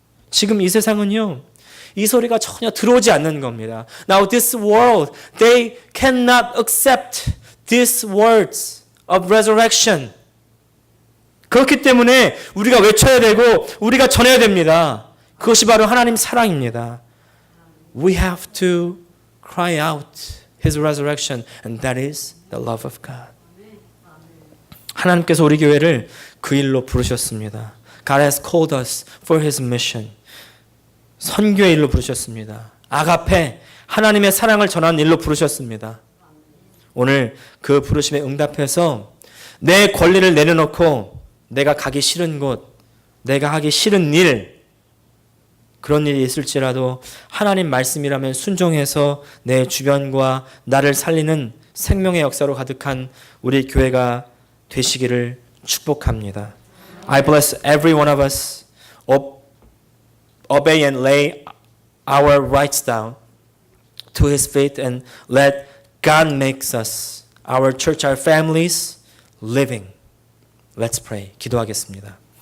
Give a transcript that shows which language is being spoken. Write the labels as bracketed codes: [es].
[ko] 지금 이 세상은요, 이 소리가 전혀 들어오지 않는 겁니다. [en] Now this world, they cannot accept these words of resurrection. [ko] 그렇기 때문에 우리가 외쳐야 되고 우리가 전해야 됩니다. 그것이 바로 하나님 사랑입니다. [en] We have to cry out His resurrection, and that is the love of God. [ko] 하나님께서 우리 교회를 그 일로 부르셨습니다. [en] God has called us for His mission. [ko] 선교의 일로 부르셨습니다. 아가페, 하나님의 사랑을 전하는 일로 부르셨습니다. 오늘 그 부르심에 응답해서 내 권리를 내려놓고 내가 가기 싫은 곳, 내가 하기 싫은 일, 그런 일이 있을지라도 하나님 말씀이라면 순종해서 내 주변과 나를 살리는 생명의 역사로 가득한 우리 교회가 되시기를 축복합니다. [en] I bless every one of us. Obey and lay our rights down to His faith and let God make us, our church, our families, living. Let's pray. [ko] 기도하겠습니다.